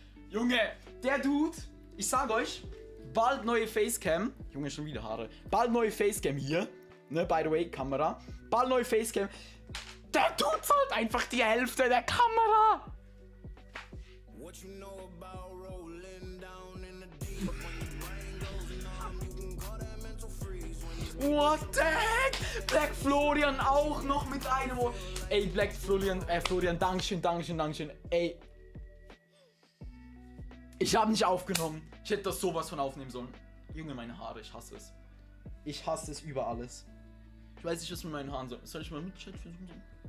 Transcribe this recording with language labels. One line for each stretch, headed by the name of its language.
German: Junge, der Dude, ich sag euch, bald neue Facecam. Junge, schon wieder Haare. Bald neue Facecam hier. Ne,
English: by the way,
German: Kamera. Bald neue Facecam. Der Dude zahlt einfach die Hälfte der Kamera.
English: What you know about rolling down in the deep? When your brain goes numb, you can call that mental freeze. What the heck?
German: Black Florian auch noch mit einem Ohr. Ey, Black Florian, Dankeschön. Ey. Ich habe nicht aufgenommen. Ich hätte das sowas von aufnehmen sollen. Junge, meine Haare, ich hasse es. Ich hasse es über alles. Ich weiß nicht, was mit meinen Haaren soll. Soll ich mal Mittelscheitel versuchen?